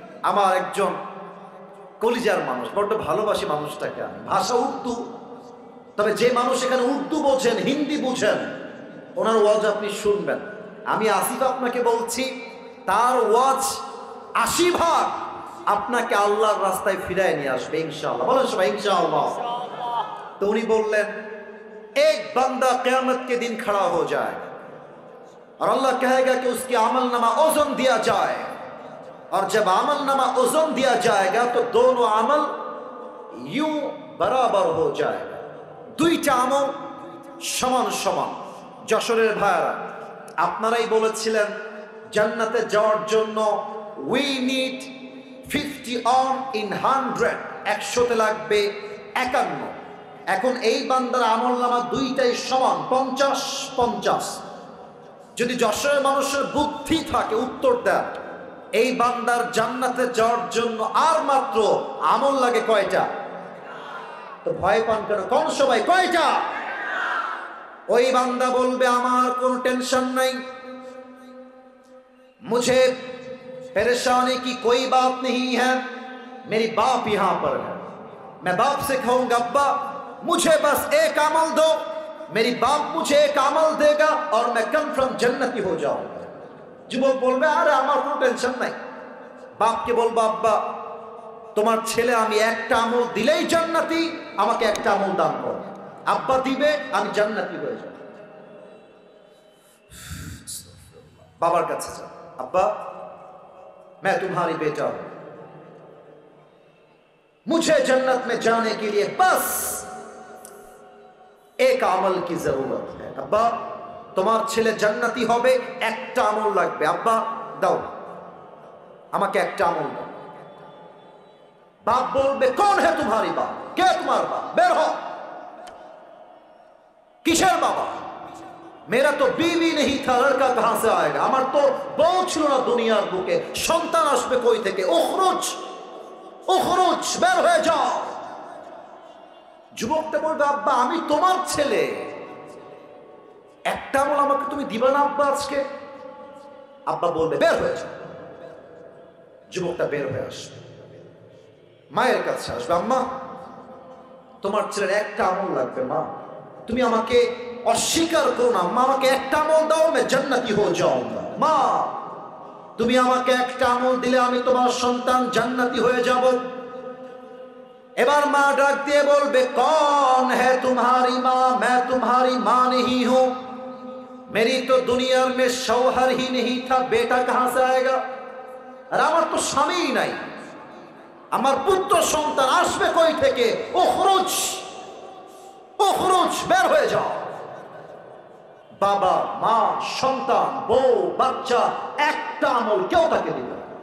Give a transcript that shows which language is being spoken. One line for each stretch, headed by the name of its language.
Bangla: আমার একজন কলিজার মানুষ, বড্ড ভালোবাসি মানুষটাকে আমি। ভাষা উর্দু, তবে যে মানুষ এখানে উর্দু বোঝেন, হিন্দি বুঝেন, ওনার ওয়াজ আপনি শুনবেন। আমি আসিফ আপনাকে বলছি, তার ওয়াজ ৮০ আপনাকে আল্লাহর রাস্তায় ফিরায় নিয়ে আসবে ইনশাআল্লাহ। বলেন সবাই ইনশাআল্লাহ। তো উনি বললেন,
Hindi: एक बंदा क़यामत के दिन खड़ा हो जाए और अल्लाह कहेगा कि उसकी अमलनामा ओज़न दिया जाए, और जब अमलनामा ओज़न दिया जाएगा तो दोनों अमल यूं बराबर हो जाएगा।
Bangla: দুইটা আমল সমান সমান। যশোরের ভাইরা, আপনারাই বলেছিলেন জান্নাতে যাওয়ার জন্য
English: we need 50 on in 100,
Bangla: 100তে লাগবে 51। এখন এই বান্দার আমলনামা দুইটাই সমান, 50-50। যদি যশোরের মানুষের বুদ্ধি থাকে, উত্তর দেন, এই বান্দার জান্নাতে যাওয়ার জন্য আর মাত্র আমল লাগে কয়টা? তো ভয় পান কেন? কোন সবাই কয়টা? ওই বান্দা বলবে, আমার কোনো টেনশন নাই,
Hindi: मुझे परेशानी की कोई बात नहीं है, मेरी बाप यहां पर है। मैं बाप से कहूंगा, अब्बा मुझे बस एक अमल दो, मेरी बाप मुझे एक अमल देगा और मैं कन्फर्म जन्नती हो जाऊंगा।
Bangla: যুবক বলবে, আরে আমার কোনো টেনশন নাই। বাপকে বলবো, আব্বা তোমার ছেলে আমি একটা আমল দিলেই জান্নাতি, আমাকে একটা আমল দান করো। আব্বা দিবে, আমি জান্নাতি হয়ে যাব। বাবার কাছে যাও,
Hindi: अब्बा मैं तुम्हारी बेटा हूं, मुझे जन्नत में जाने के लिए बस एक अमल की जरूरत है।
Bangla: अब्बा তোমার ছেলে জান্নাতি হবে, একটা আমল লাগবে। আব্বা দাও, আমাকে একটা আমল দাও। বাপ বলবে,
Hindi: कौन है तुम्हारी बाप?
Bangla: কে তোমার বাপ? বের হও। কিসের বাবা?
Hindi: मेरा तो बीवी नहीं था, लड़का कहां से आएगा?
Bangla: আমার তো বউ ছিল না দুনিয়ার বুকে, সন্তান আসবে কই থেকে? উখরুজ উখরুজ, বের হয়ে যাও। যুবকটা বলবে, আব্বা আমি তোমার ছেলে, একটা আমল আমাকে তুমি দিবা না আব্বা আজকে? আব্বা বলবে, বের হয়ে যাও। যুবকটা বের হয়ে আসবে, মায়ের কাছে আসবে, আম্মা তোমার ছেলের একটা আমল লাগবে, মা তুমি আমাকে অস্বীকার করো না, মা আমাকে একটা আমল দাও,
Hindi: मैं जन्नती हो जाऊंगा।
Bangla: মা তুমি আমাকে একটা আমল দিলে আমি তোমার সন্তান জান্নাতি হয়ে যাব। এবার মা ডাক দিয়ে বলবে,
Hindi: कौन है तुम्हारी माँ? मैं तुम्हारी माँ नहीं हूं, मेरी तो दुनिया में शौहर ही नहीं था, बेटा कहां से आएगा?
Bangla: আর আমার তো স্বামী নাই, আমার পুত্র সন্তান আসবে কই থেকে? উখরুজ উখরুজ, বের হয়ে যাও। বাবা মা সন্তান বউ বাচ্চা একটা আমল কেউ তাকে দিবে।